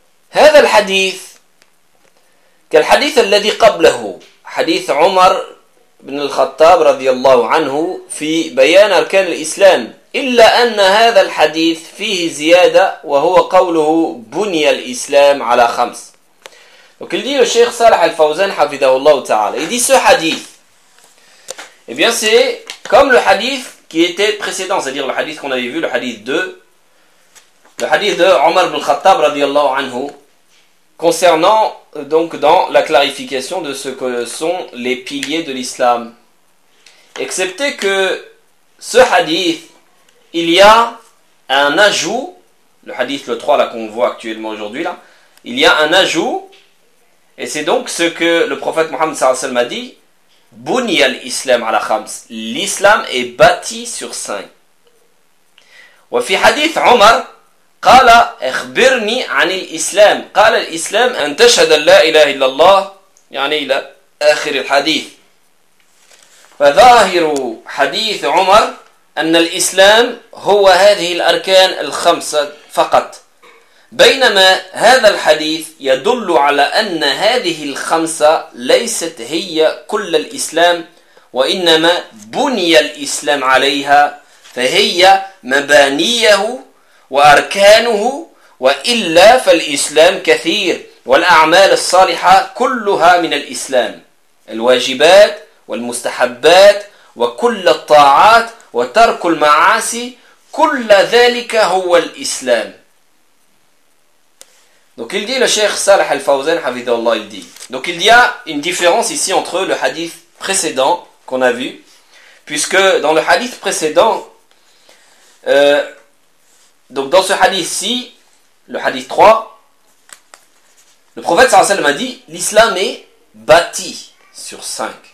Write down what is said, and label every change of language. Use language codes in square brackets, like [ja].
[ar] هذا الحديث كالحديث الذي قبله حديث عمر بن الخطاب رضي الله عنه في بيان اركان الاسلام الا ان هذا الحديث فيه زياده وهو قوله بني الاسلام على خمس. [fr] Donc il dit le Cheikh Salih al-Fawzan hafidahullah ta'ala. Il dit ce hadith, eh bien c'est comme le hadith qui était précédent, c'est-à-dire le hadith qu'on avait vu, le hadith de Omar ibn Khattab radiyallahu anhu, concernant donc dans la clarification de ce que sont les piliers de l'islam. Excepté que ce hadith, il y a un ajout, le hadith le 3 là qu'on voit actuellement aujourd'hui là, il y a un ajout, et c'est donc ce que le prophète Mohammed sallallahu alayhi wa sallam a dit, [ar] بني الإسلام على خمس. [fr] L'islam est bâti sur cinq. [ar] وفي حديث عمر قال اخبرني عن الإسلام. قال الإسلام أن تشهد لا إله إلا الله. يعني إلى آخر الحديث. فظاهر حديث عمر أن الإسلام هو هذه الأركان الخمسة فقط، بينما هذا الحديث يدل على أن هذه الخمسة ليست هي كل الإسلام، وإنما بني الإسلام عليها، فهي مبانيه وأركانه، وإلا فالإسلام كثير، والأعمال الصالحة كلها من الإسلام، الواجبات والمستحبات وكل الطاعات وترك المعاصي، كل ذلك هو الإسلام. [fr] Donc il dit le Cheikh Salah Al-Fawzan Hafidhahullah, il dit. Donc il y a une différence ici entre le hadith précédent qu'on a vu, puisque dans le hadith précédent, donc dans ce hadith-ci, le hadith 3, le prophète sallallahu alayhi wa sallam a dit l'islam est bâti sur 5.